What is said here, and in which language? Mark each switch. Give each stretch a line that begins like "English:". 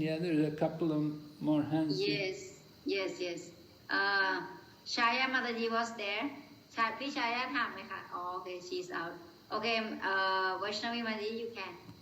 English: Yeah, there's a couple of more hands. Yes. Shaya Mataji was there.
Thai: พี่ชายาถามไหมคะ
English: Oh, okay, she's out. Okay, Vaishnavi Mataji, you can.